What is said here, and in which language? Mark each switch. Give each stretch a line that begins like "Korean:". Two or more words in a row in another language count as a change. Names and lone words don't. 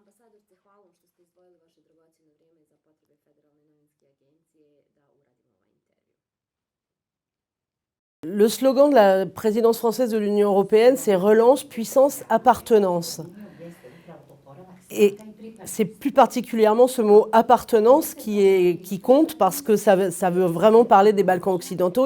Bosnian: ambasador, hvala vam što ste izdvojili vaše dragocjeno vrijeme za potrebe Federalne novinske agencije da uradimo ovaj intervju.
French: Le slogan de la présidence française de l'Union européenne, c'est relance, puissance, appartenance. Et c'est plus particulièrement ce mot appartenance qui compte parce que ça veut vraiment parler des Balkans occidentaux.